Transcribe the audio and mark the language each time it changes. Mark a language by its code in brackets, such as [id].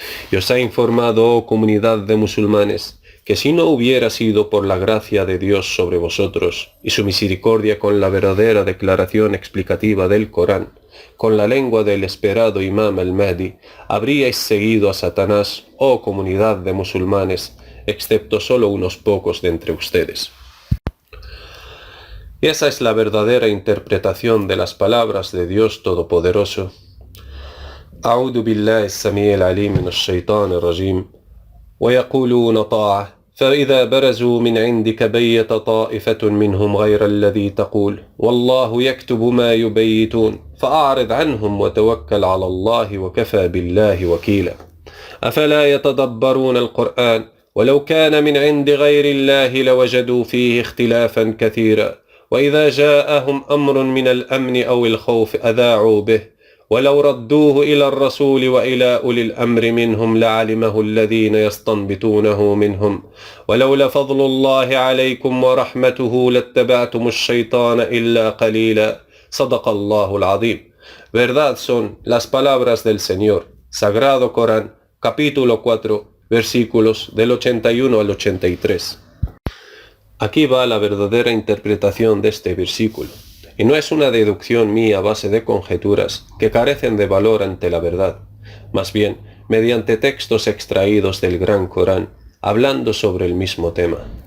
[es] Y os ha informado, oh comunidad de musulmanes, que si no hubiera sido por la gracia de Dios sobre vosotros, y su misericordia con la verdadera declaración explicativa del Corán, con la lengua del esperado Imam al-Mahdi, habríais seguido a Satanás, oh comunidad de musulmanes, excepto solo unos pocos de entre ustedes. Y esa es la verdadera interpretación de las palabras de Dios Todopoderoso. [ar] أعوذ بالله السميع العليم من الشيطان الرجيم ويقولون طاعة فإذا برزوا من عندك بيت طائفة منهم غير الذي تقول والله يكتب ما يبيتون فأعرض عنهم وتوكل على الله وكفى بالله وكيلا أفلا يتدبرون القرآن ولو كان من عند غير الله لوجدوا فيه اختلافا كثيرا وإذا جاءهم أمر من الأمن أو الخوف أذاعوا به ولو ردوه إلى الرسول وإلى أولي الأمر منهم لعلمه الذين يستنبطونه منهم ولولا فضل الله عليكم ورحمته لاتبعتم الشيطان إلا قليلا صدق الله العظيم. [es] Verdad son las palabras del Señor, Sagrado Corán, capítulo 4, versículos del 81 al 83. Aquí va la verdadera interpretación de este versículo. Y no es una deducción mía a base de conjeturas que carecen de valor ante la verdad, más bien mediante textos extraídos del Gran Corán, hablando sobre el mismo tema.